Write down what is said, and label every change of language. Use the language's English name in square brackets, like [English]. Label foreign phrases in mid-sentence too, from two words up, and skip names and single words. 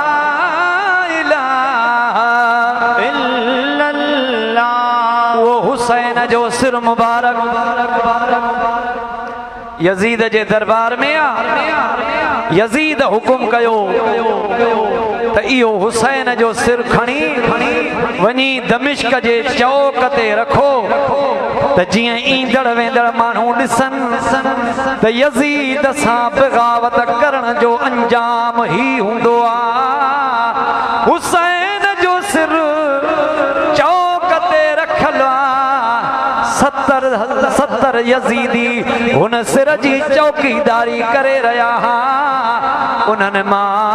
[Arabic] إله إلا الله [Sindhi] वो हुसैन जो सिर मुबारक यजीद जे दरबार में यजीद हुकुम कयो त इहो हुसैन जो सिर खणी वञी दमिश्क जे चौक ते रखो त जीअं ईंदड़ वेंदड़ माण्हू ॾिसनि त यजीद सां बग़ावत करण जो अंजाम ही हूंदो आहे हुसैन जो सिर चौक ते रखल आहे 70 यजीदी हुन सिर जी चौकीदारी करे रहिया हुआ उन्हनि मां